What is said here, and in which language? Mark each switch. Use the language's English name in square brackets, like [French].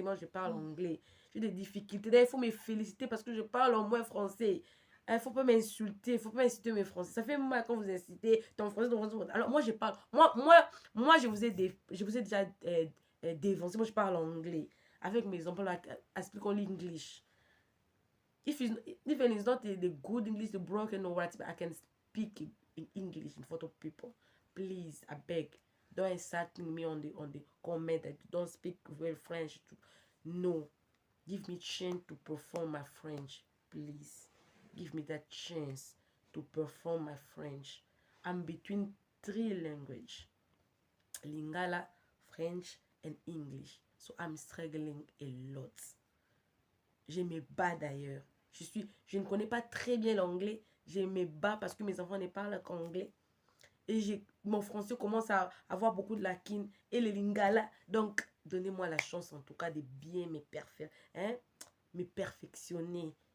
[French] Moi, je parle anglais. J'ai des difficultés. D'ailleurs, il faut me féliciter parce que je parle au moins français. Il ne faut pas m'insulter. Il ne faut pas insulter mes français. Ça fait mal quand vous incitez ton français, ton français. Alors, moi, je parle. Moi je vous ai déjà dévancé. Moi, je parle anglais. Avec mes enfants, like, [English] I speak only English. Even it's not the good English, the broken or what, I can speak in English in front of people. Please, I beg. Don't insult me on the comment that you don't speak well French. No. Give me chance to perform my French. Please. Give me that chance to perform my French. I'm between 3 languages. Lingala, French, and English. So I'm struggling a lot. [French] Je me bats d'ailleurs. Je ne connais pas très bien l'anglais. Je me bats parce que mes enfants ne parlent qu'anglais. Et mon français commence à avoir beaucoup de lacunes. Et le lingala. Donc, donnez-moi la chance en tout cas de bien me perfectionner.